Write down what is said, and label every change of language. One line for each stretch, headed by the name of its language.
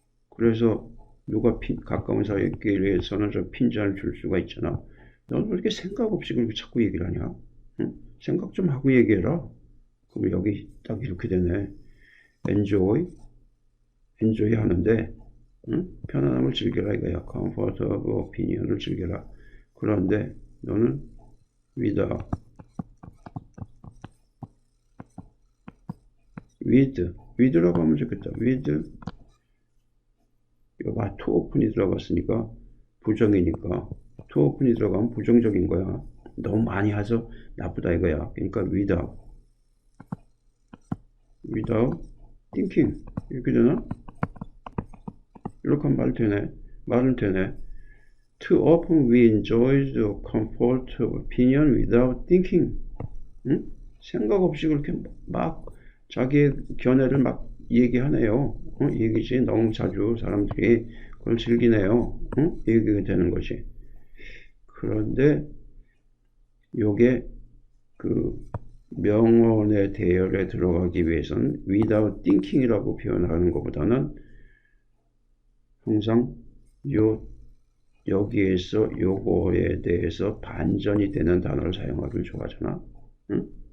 Korean: 그래서 누가 가까운 사이끼리에서는 저 핀잔을 줄 수가 있잖아. 넌 왜 이렇게 생각 없이 그렇게 자꾸 얘기를 하냐? 응? 생각 좀 하고 얘기해라. 그럼 여기 딱 이렇게 되네. enjoy 하는데, 응? 편안함을 즐겨라 이거야.
English: comfort of opinion
Korean: 을 즐겨라. 그런데 너는 with라고 하면 좋겠다. 여기가 to open이 들어갔으니까 부정이니까 to open이 들어가면 부정적인 거야. 너무 많이 해서 나쁘다 이거야. 그러니까
English: without thinking
Korean: 이렇게 되나? 이렇게 하면 말은 되네.
English: Too often we enjoy the comfort of opinion without thinking.
Korean: 응? 생각 없이 그렇게 막 자기의 견해를 막 얘기하네요. 얘기지. 너무 자주 사람들이 그걸 즐기네요. 얘기가 되는 것이. 그런데 요게 그 명언의 대열에 들어가기 위해서는 without thinking이라고 표현하는 것보다는 항상 여기에서 요거에 대해서 반전이 되는 단어를 사용하길 좋아하잖아. 응?